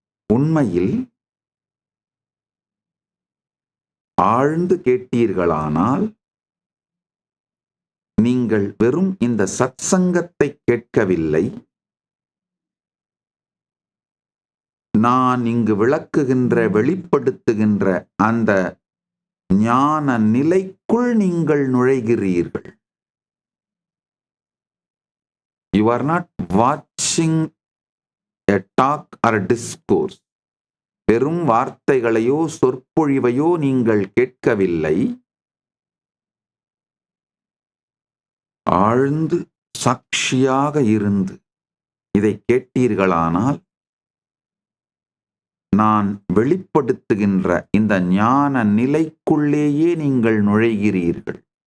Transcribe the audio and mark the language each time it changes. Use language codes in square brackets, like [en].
[ta] உண்மையில் ஆழ்ந்து கேட்டீர்களானால் நீங்கள் வெறும் இந்த சத்சங்கத்தை கேட்கவில்லை, நான் இங்கு விளக்குகின்ற வெளிப்படுத்துகின்ற அந்த ஞான நிலைக்குள் நீங்கள் நுழைகிறீர்கள். [en] You are not watching a talk or a discourse. [ta] வெறும் வார்த்தைகளையோ சொற்பொழிவையோ நீங்கள் கேட்கவில்லை, ஆழ்ந்து சாட்சியாக இருந்து இதை கேட்டீர்களானால் நான் வெளிப்படுத்துகின்ற இந்த ஞான நிலைக்குள்ளேயே நீங்கள் நுழைகிறீர்கள்.